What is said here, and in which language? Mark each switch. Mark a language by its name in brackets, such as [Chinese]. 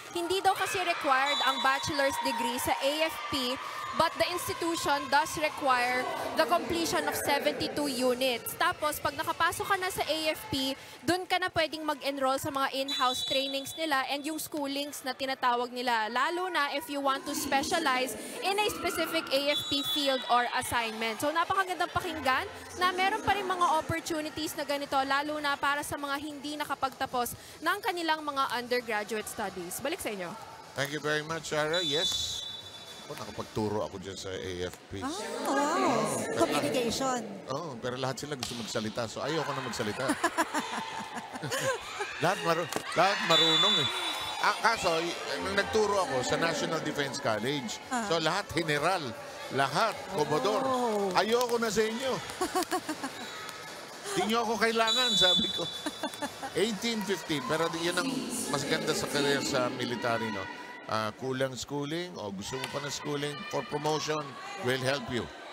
[Filipino] Hindi daw kasi [English] required ang bachelor's degree sa AFP, but the institution does require the completion of 72 units. [Filipino] Tapos, pag nakapasok ka na sa AFP, dun ka na pwedeng mag-enroll sa mga in-house trainings nila and yung schoolings na tinatawag nila. [English] Lalo na if you want to specialize in a specific AFP field or assignment. [Filipino] So, napakagandang pakinggan na meron pa rin mga opportunities na ganito, lalo na para sa mga hindi nakapagtapos ng kanilang mga undergraduate studies. Balik sa inyo. [English] Thank you very much, Sarah. Yes. [Filipino] Nakapagturo ako dyan sa AFP. [English] Wow. Communication. [Filipino] Pero lahat sila gusto magsalita. So ayoko na magsalita. lahat marunong eh. Kaso, nung nagturo ako sa National Defense College, so lahat general, lahat komodor. Ayoko na sa inyo. Hindi nyo ako kailangan, sabi ko. 18-15, pero yun ang mas ganda sa career sa military, no? Kulang schooling o gusto mo pa na schooling for promotion will help you.